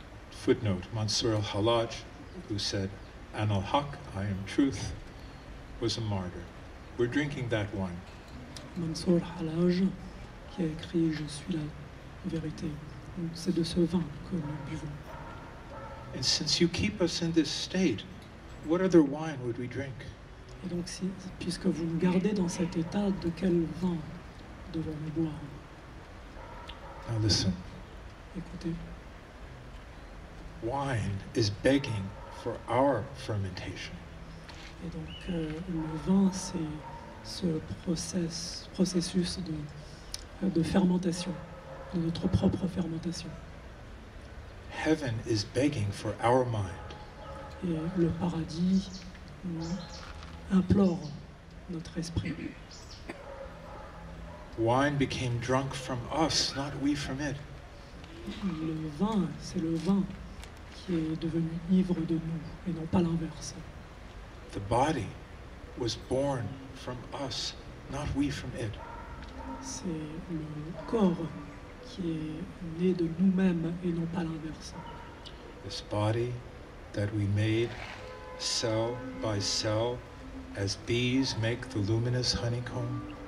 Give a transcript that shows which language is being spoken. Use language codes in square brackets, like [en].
[en] Footnote, Mansur al-Hallaj, who said, [ar] An al-Haq, [en] I am truth, was a martyr. We're drinking that wine. [fr] Mansour Halaj, qui a écrit « Je suis la vérité ». C'est de ce vin que nous buvons. [en] And since you keep us in this state, what other wine would we drink? [fr] Et donc, puisque vous nous gardez dans cet état, de quel vin devons-nous boire? [en] Now listen, [fr] Écoutez, [en] wine is begging for our fermentation. [fr] et donc le vin, c'est ce processus de fermentation, de notre propre fermentation. [en] Heaven is begging for our mind. [fr] Et le paradis implore notre esprit. [en] Wine became drunk from us, not we from it. [fr] Le vin, c'est le vin qui est devenu ivre de nous, et non pas l'inverse. [en] The body was born from us, not we from it. [fr] C'est le corps qui est né de nous-mêmes et non pas l'inverse. [en] This body that we made cell by cell as bees make the luminous honeycomb.